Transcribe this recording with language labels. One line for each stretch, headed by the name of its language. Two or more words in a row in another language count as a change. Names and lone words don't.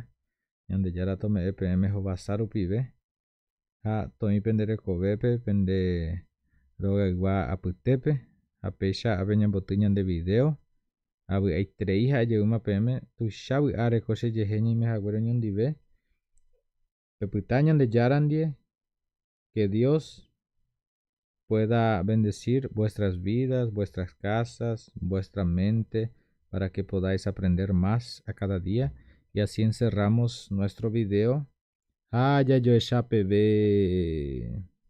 Guarani: Ñandejára tome'ẽ peẽme hovasa rupive ha toĩ pende rekovépe, pende rogaygua apytépe. Ha péicha ápe ñamboty ñande video avy'aiterei ha'ejeýma peẽme tuicha vy'áre ko chejehe ñaimehaguére oñondive. Pepyta Ñandejárandie.
Spanish: Que Dios pueda bendecir vuestras vidas, vuestras casas, vuestra mente, para que podáis aprender más a cada día. Y así encerramos nuestro video. Ya yo PB.